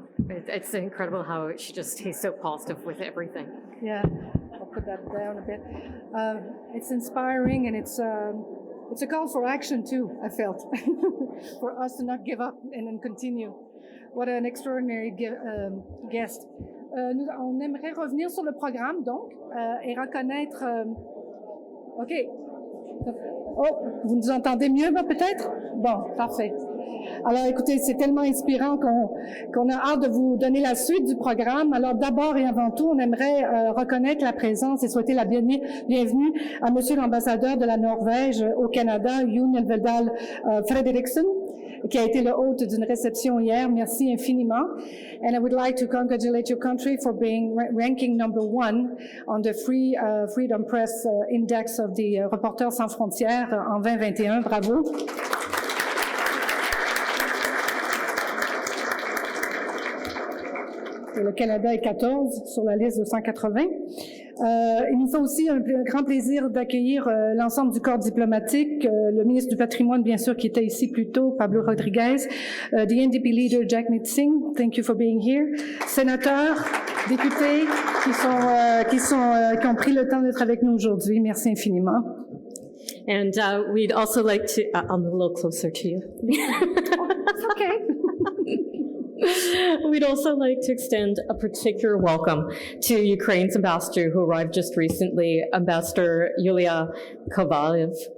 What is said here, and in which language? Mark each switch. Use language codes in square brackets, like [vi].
[en] It's incredible how he's so positive with everything. Yeah, I'll put that down a bit. It's inspiring, and it's a call for action too, I felt, for us to not give up and then continue. What an extraordinary guest. [fr] On aimerait revenir sur le programme, donc, et reconnaître... OK. Oh, vous nous entendez mieux, peut-être? Bon, parfait. Alors, écoutez, c'est tellement inspirant qu'on a hâte de vous donner la suite du programme. Alors, d'abord et avant tout, on aimerait reconnaître la présence et souhaiter la bienvenue à Monsieur l'ambassadeur de la Norvège au Canada, Jon Elvedal Frederiksen, qui a été le hôte d'une réception hier. Merci infiniment. [en] And I would like to congratulate your country for being ranking number 1 on the Freedom Press Index of the Reporters sans frontières en 2021. Bravo. [fr] Et le Canada est 14 sur la liste de 180. Il nous fait aussi un grand plaisir d'accueillir l'ensemble du corps diplomatique, le ministre du Patrimoine, bien sûr, qui était ici plus tôt, Pablo Rodriguez, the NDP leader, Jagmeet Singh, thank you for being here, sénateurs, députés qui ont pris le temps d'être avec nous aujourd'hui. Merci infiniment. [en] And we'd also like to, I'm a little closer to you. It's okay. We'd also like to extend a particular welcome to Ukraine's ambassador who arrived just recently, Ambassador Yulia Kovalev.